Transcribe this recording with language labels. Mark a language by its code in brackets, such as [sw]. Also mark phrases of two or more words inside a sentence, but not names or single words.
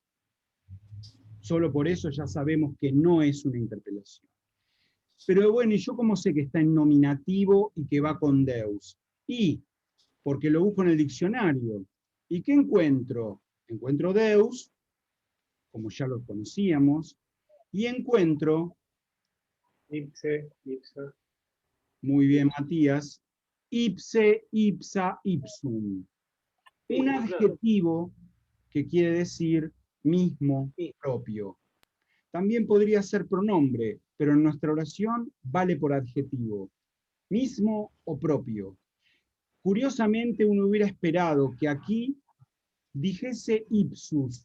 [es] Solo por eso ya sabemos que no es una interpelación. Pero bueno, ¿y yo cómo sé que está en nominativo y que va con Deus? Y porque lo busco en el diccionario. ¿Y qué encuentro? Encuentro Deus, como ya lo conocíamos, y encuentro... [la] Ipse, ipsa. [es] Muy bien, Matías. [la] Ipse, ipsa, ipsum. [es] Un adjetivo que quiere decir mismo, propio. También podría ser pronombre, pero en nuestra oración vale por adjetivo. Mismo o propio. Curiosamente uno hubiera esperado que aquí dijese ipsus.